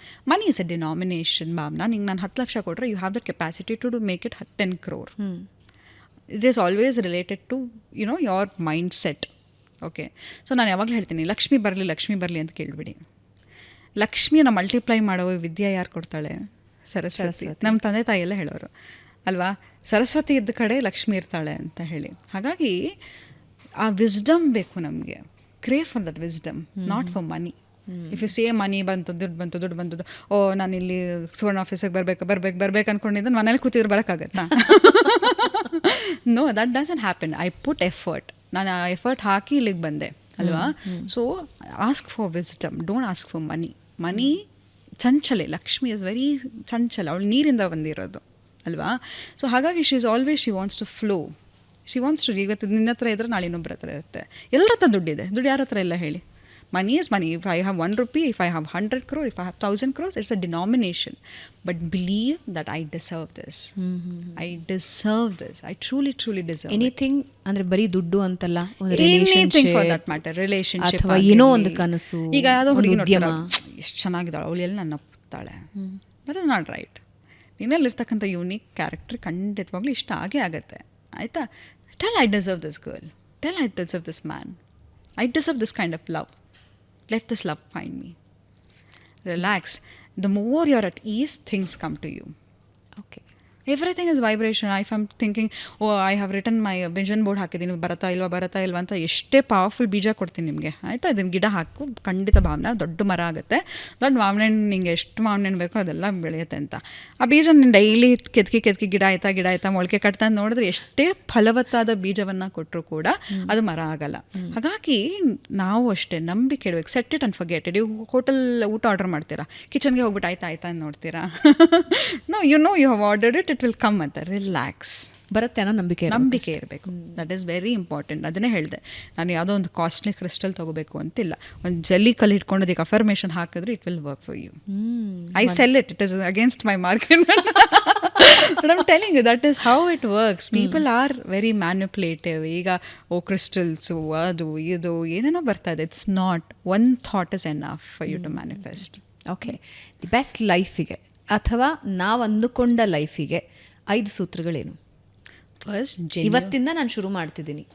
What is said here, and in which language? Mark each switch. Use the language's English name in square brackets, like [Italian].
[English] Money is a denomination. Bhavana, [Kannada] ನಿಂಗೆ ನಾನು 10 ಲಕ್ಷ ಕೊಟ್ಟರೆ [English] You have the capacity to make it 10 crore. It is always related to, your mindset. [Kannada] Okay, so ನಾನು ಯಾವಾಗಲೂ ಹೇಳ್ತೀನಿ, ಲಕ್ಷ್ಮಿ ಬರಲಿ ಅಂತ ಕೇಳಿಬಿಡಿ. ಲಕ್ಷ್ಮಿಯನ್ನು ಮಲ್ಟಿಪ್ಲೈ ಮಾಡೋ ವಿದ್ಯೆ ಯಾರು ಕೊಡ್ತಾಳೆ? ಸರಸ್ವತಿ. ನಮ್ಮ ತಂದೆ ತಾಯಿ ಎಲ್ಲ ಹೇಳೋರು ಅಲ್ವಾ, ಸರಸ್ವತಿ ಇದ್ದ ಕಡೆ ಲಕ್ಷ್ಮಿ ಇರ್ತಾಳೆ ಅಂತ ಹೇಳಿ. ಹಾಗಾಗಿ ಆ ವಿಸ್ಡಮ್ ಬೇಕು ನಮಗೆ. [English] Crave for that wisdom, not for money. If you say money [Kannada] ಬಂತು, ದುಡ್ಡು ಬಂತು, ಓ ನಾನು ಇಲ್ಲಿ ಸುವರ್ಣ ಆಫೀಸಿಗೆ ಬರ್ಬೇಕು ಅಂದ್ಕೊಂಡಿದ್ದೆ, ಮನೇಲಿ ಕೂತಿದ್ರೆ ಬರೋಕ್ಕಾಗತ್ತಾ? [English] No, that doesn't happen. I put effort. [Kannada] ನಾನು ಆ ಎಫರ್ಟ್ ಹಾಕಿ ಇಲ್ಲಿಗೆ ಬಂದೆ ಅಲ್ವಾ. [English] So ask for wisdom, don't ask for money. [Kannada] Money ಚಂಚಲೆ, Lakshmi [English] is very [Kannada] ಚಂಚಲ, ಅವಳು ನೀರಿಂದ ಬಂದಿರೋದು ಅಲ್ವಾ. ಸೊ ಹಾಗಾಗಿ [English] She wants to flow. She wants to, [Kannada] ಇವತ್ತು ನಿನ್ನ ಹತ್ರ ಇದ್ರೆ ನಾಳೆ ಇನ್ನೊಬ್ಬರ ಹತ್ರ ಇರುತ್ತೆ. ಎಲ್ಲರ ಹತ್ರ ದುಡ್ಡಿದೆ, ದುಡ್ಡು ಯಾರ ಹತ್ರ ಇಲ್ಲ ಹೇಳಿ? [English] Money is money. If I have 1 rupee, if I have 100 crore, if I have 1,000 crores, it's a denomination. But believe that I deserve this. I deserve this. I truly, truly deserve it. [Kannada] Anything ಅಂದ್ರೆ ಬರೀ ದುಡ್ಡು ಅಂತಲ್ಲ, ಒಂದು [English] Anything for that matter. Relationship [Kannada] ಅಥವಾ ಏನೋ ಒಂದು ಕನಸು, ಈಗ ಯಾವುದೋ ಒಂದು ಹುಡುಗಿ ಉದ್ಯಮ. ನೋಡ್ತಾಳೆ, ಎಷ್ಟು ಚೆನ್ನಾಗಿದ್ದಾಳೆ, ಅವಳು ಎಲ್ಲಿ ನನ್ನ ಒಪ್ತಾಳೆ. [English] That is not right. [Kannada] ನಿನ್ನಲ್ಲಿರ್ತಕ್ಕಂಥ unique character ಖಂಡಿತವಾಗ್ಲೂ ಇಷ್ಟ ಆಗೇ ಆಗುತ್ತೆ. [English] ಆಯಿತಾ? Tell I deserve this girl. Tell I deserve this man. I deserve this kind of love. Let this love find me. Relax. The more you're at ease, things come to you. Okay. Everything is vibration. If I'm thinking, oh, I have written my vision board [Kannada] ಹಾಕಿದ್ದೀನಿ, ಬರತ್ತಾ ಇಲ್ವಾ ಅಂತ ಎಷ್ಟೇ powerful ಬೀಜ ಕೊಡ್ತೀನಿ ನಿಮಗೆ. ಆಯಿತಾ? ಅದನ್ನು ಗಿಡ ಹಾಕು, ಖಂಡಿತ ಭಾವನೆ ದೊಡ್ಡ ಮರ ಆಗುತ್ತೆ. ದೊಡ್ಡ ಮಾವಿನ ಹಣ್ಣು ನಿಂಗೆ ಎಷ್ಟು ಮಾವಿನ ಹಣ್ಣು ಬೇಕೋ ಅದೆಲ್ಲ ಬೆಳೆಯುತ್ತೆ ಅಂತ. ಆ ಬೀಜ ನೀನು ಡೈಲಿ ಕೆತ್ಕಿ ಗಿಡ ಆಯ್ತಾ ಮೊಳಕೆ ಕಟ್ತಾ ನೋಡಿದ್ರೆ ಎಷ್ಟೇ ಫಲವತ್ತಾದ ಬೀಜವನ್ನು ಕೊಟ್ಟರು ಕೂಡ ಅದು ಮರ ಆಗಲ್ಲ. ಹಾಗಾಗಿ ನಾವು ಅಷ್ಟೇ ನಂಬಿಕೆ ಇಡಬೇಕು. [English] Set it and forget it. [Kannada] ನೀವು ಹೋಟೆಲ್ ಊಟ ಆರ್ಡರ್ ಮಾಡ್ತೀರಾ, ಕಿಚನ್ಗೆ ಹೋಗ್ಬಿಟ್ಟು ಆಯ್ತಾ ಅಂತ ನೋಡ್ತೀರಾ. [English] No, you have ordered it will come ಅಂತ. Relax. [Kannada] ಬರುತ್ತೆ ಅನ್ನೋ ನಂಬಿಕೆ ಇರಬೇಕು. [English] That is very important. [Kannada] ಅದನ್ನೇ ಹೇಳಿದೆ ನಾನು. ಯಾವುದೋ ಒಂದು ಕಾಸ್ಟ್ಲಿ ಕ್ರಿಸ್ಟಲ್ ತೊಗೋಬೇಕು ಅಂತಿಲ್ಲ. ಒಂದು ಜಲ್ಲಿ ಕಲ್ಲು ಇಟ್ಕೊಂಡು ಅದಕ್ಕೆ ಅಫರ್ಮೇಷನ್ ಹಾಕಿದ್ರೆ [English] It will work for you. I sell it. It is against my market. But I'm telling you, that is how it works. People are very manipulative. [Kannada] ಈಗ ಕ್ರಿಸ್ಟಲ್ಸು ಅದು ಇದು ಏನೇನೋ ಬರ್ತಾ ಇದೆ. [English] It's not. One thought is enough for you to manifest. Okay. [Kannada] The best ಲೈಫಿಗೆ ಅಥವಾ ನಾವು ಅಂದುಕೊಂಡ ಲೈಫಿಗೆ 5 ಸೂತ್ರಗಳೇನು? [English] first, [Kannada] ಇವತ್ತಿಂದ ನಾನು ಶುರು ಮಾಡ್ತಿದ್ದೀನಿ.